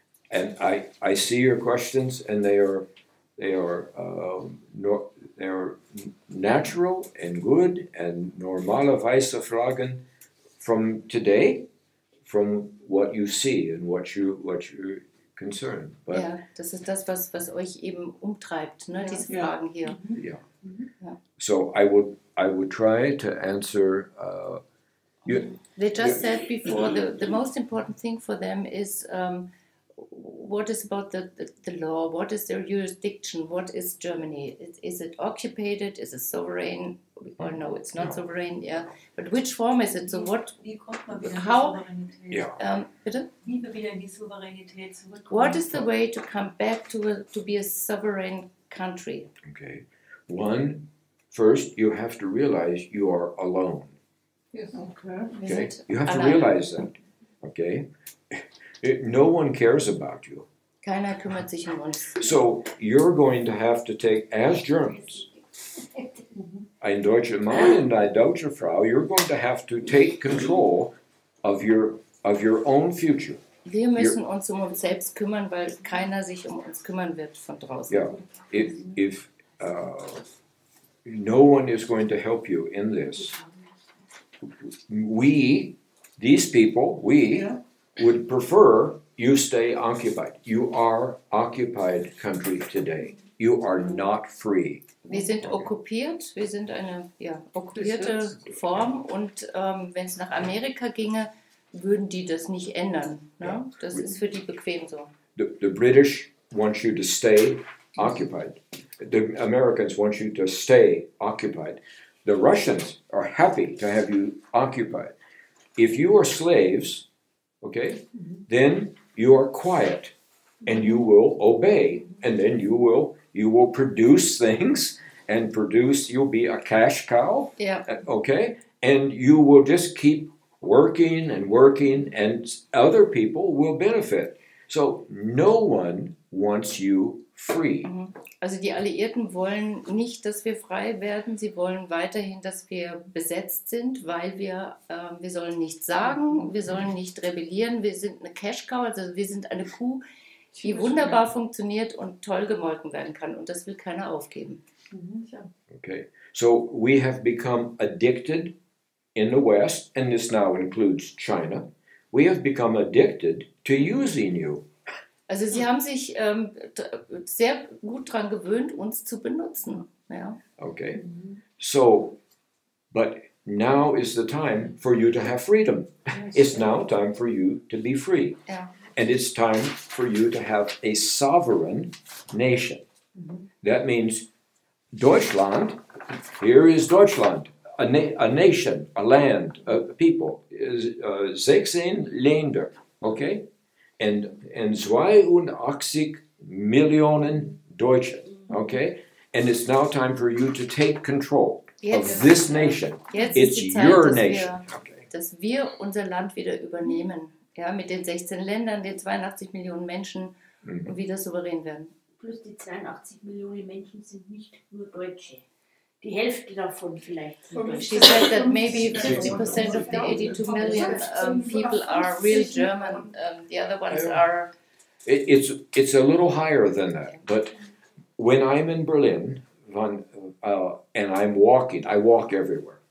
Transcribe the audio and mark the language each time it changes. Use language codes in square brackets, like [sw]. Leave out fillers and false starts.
[en] And I see your questions, and they are natural and good and [de] normalerweise Fragen [en] from today, from what you see and what you're concerned. But, [de] ja, das ist das, was euch eben umtreibt, ne? Diese Fragen hier. [en] Yeah. So I would try to answer. They just said before the most important thing for them is what is about the law? What is their jurisdiction? What is Germany? Is it occupied? Is it sovereign? Or no, it's not sovereign. Yeah, but which form is it? So what? [de] Wie kommt man wieder in die [en] How? [de] Souveränität? Bitte? Wie wir wieder in die Souveränität zurückkommen? [en] What is the way to come back to be a sovereign country? Okay. First, you have to realize you are alone. Yes. Okay. You have to realize that. Okay. No one cares about you. [de] Keiner kümmert sich um uns. [en] So you're going to have to take, as Germans, [de] ein deutscher Mann und eine deutsche Frau, [en] you're going to have to take control of your own future. [de] Wir müssen uns um uns selbst kümmern, weil keiner sich um uns kümmern wird von draußen. [en] Yeah. If no one is going to help you in this, these people, would prefer you stay occupied. You are occupied country today. You are not free. [de] Wir sind okkupiert, wir sind eine okkupierte Form und wenn es nach Amerika ginge, würden die das nicht ändern. Ne? Das ist für die bequem so. [en] The British want you to stay occupied. The Americans want you to stay occupied. The Russians are happy to have you occupied. If you are slaves, okay, then you are quiet and you will obey, and then you will produce things and you'll be a cash cow, okay, and you will just keep working and other people will benefit. So no one wants you free. [de] Also die Alliierten wollen nicht, dass wir frei werden, sie wollen weiterhin, dass wir besetzt sind, weil wir sollen nichts sagen, wir sollen nicht rebellieren, wir sind eine Cash-Cow, also wir sind eine Kuh, die wunderbar funktioniert und toll gemolken werden kann und das will keiner aufgeben. [en] Okay, so we have become addicted in the West, and this now includes China. We have become addicted to using you. [de] Also sie haben sich sehr gut daran gewöhnt, uns zu benutzen. Ja. [en] Okay, so, but now is the time for you to have freedom. It's now time for you to be free. [de] Ja. [en] And it's time for you to have a sovereign nation. That means Deutschland, here is Deutschland, a nation, a land, a people, 16 Länder, okay? And 82 [de] Millionen Deutsche, [en] okay? And it's now time for you to take control of this nation. [de] Jetzt [en] It's [de] ist die Zeit, [en] your nation. [de] dass wir unser Land wieder übernehmen. Ja, mit den 16 Ländern, den 82 Millionen Menschen und wieder souverän werden. Plus die 82 Millionen Menschen sind nicht nur Deutsche. die Hälfte davon vielleicht. [en] She said that maybe 50% of the 82 million people are real German. The other ones are... It's a little higher than that, but when I'm in Berlin, and I'm walking, I walk everywhere.